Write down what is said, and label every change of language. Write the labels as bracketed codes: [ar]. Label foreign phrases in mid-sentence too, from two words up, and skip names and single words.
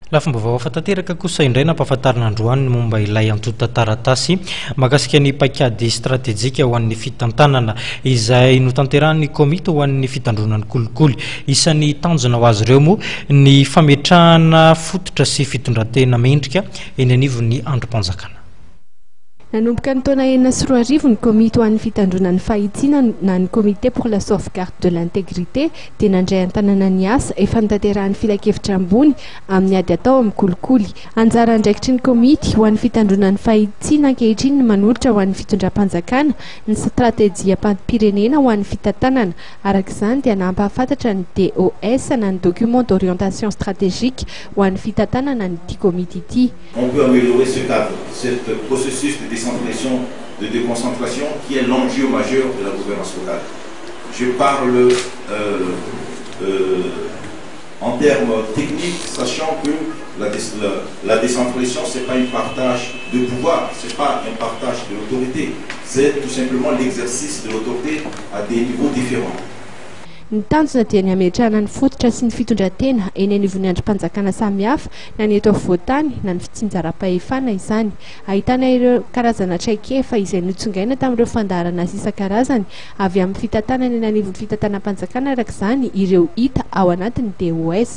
[mg] La fomba vaovao tanteraka kosa indray nampahafantarina androany momba ilay antota taratasy mahakasika ny paikady stratégique ho an'ny fitantanana izay notanterahan'ny komite ho an'ny fitandronan'ny kolikoly. Isan'ny tanjona ho azy ireo moa ny fametrahana fototra sy fitondran-tena mendrika eny anivon'ny androm-panjakana. Nanomboka ny taona enina sy roa arivo ny komite ho an'ny fitandronan'ny fahitsina na ny [fr] comité pour la sauvegarde de l'intégrité [mg] dia nandray an-tanana ny asa efa nitanterahan'ny filakevitra ambony amin'ny ady atao amin'ny kolikoly. Anjara andraikitry ny komite ho an'ny fitandronan'ny fahitsina ankehitriny ny manolotra ho an'ny fitondram-panjakana ny stratégia pampirenena ho an'ny fitantanana. Arak'izany dia nampahafantatra ny DOS na ny [fr] document d'orientation stratégique [mg] ho an'ny fitantanana ny komite ity. [fr] On peut améliorer ce cadre, ce processus de décentralisation, de déconcentration qui est l'enjeu majeur de la gouvernance locale. Je parle en termes techniques, sachant que la décentralisation, ce n'est pas un partage de pouvoir, ce n'est pas un partage de l'autorité, c'est tout simplement l'exercice de l'autorité à des niveaux différents. [mg] Ny tanjona dia ny ametrahana ny fototra sy ny fitondran-tena eny anivon'ny androm-panjakana samihafa na ny eto afovoantany na ny fitsinjaram-pahefana izany. Ahitana ireo karazana traikefa izay notsongaina tamin'ireo fandaharana sy isan-karazany avy amin'ny fitantanana eny anivon'ny fitantanam-panjakana arak'izany ireo hita ao anatin'ny DOS.